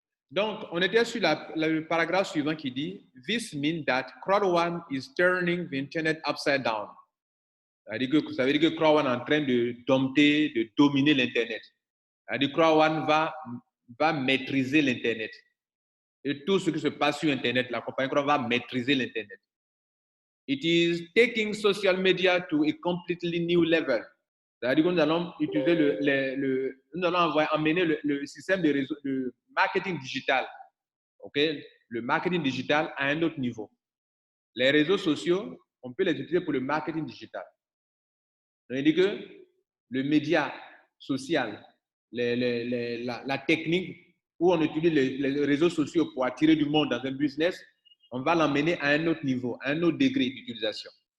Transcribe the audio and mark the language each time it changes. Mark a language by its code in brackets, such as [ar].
[fr] Donc, on était sur le paragraphe suivant qui dit « [en] This means that Croix-One is turning the Internet upside down ». [fr] Ça veut dire que Croix-One est en train de dompter, de dominer l'Internet. Ça veut dire que Croix-One va maîtriser l'Internet. Et tout ce qui se passe sur Internet, la compagnie Croix-One va maîtriser l'Internet. [en] It is taking social media to a completely new level. [fr] C'est-à-dire que nous allons utiliser nous allons amener le système de marketing digital, le marketing digital à un autre niveau. Les réseaux sociaux, on peut les utiliser pour le marketing digital. C'est-à-dire que le média social, la technique où on utilise les réseaux sociaux pour attirer du monde dans un business, on va l'emmener à un autre niveau, à un autre degré d'utilisation.